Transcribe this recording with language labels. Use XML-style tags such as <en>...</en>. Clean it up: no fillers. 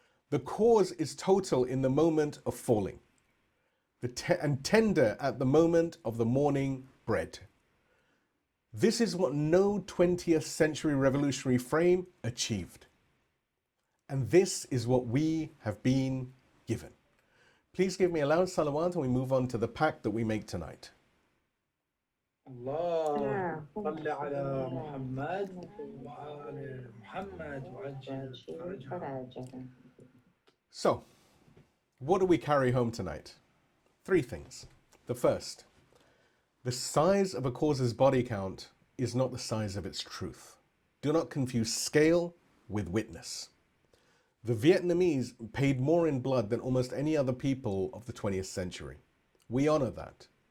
<en>The cause is total in the moment of falling, and tender at the moment of the morning bread. This is what no 20th century revolutionary frame achieved. And this is what we have been given. Please give me a loud salawat and we move on to the pact that we make tonight.</en> <ar>اللهم صل على محمد وآل محمد وعجل فرجهم.</ar> <en>So, what do we carry home tonight? 3 things. The first, the size of a cause's body count is not the size of its truth. Do not confuse scale with witness. The Vietnamese paid more in blood than almost any other people of the 20th century. We honor that.</en>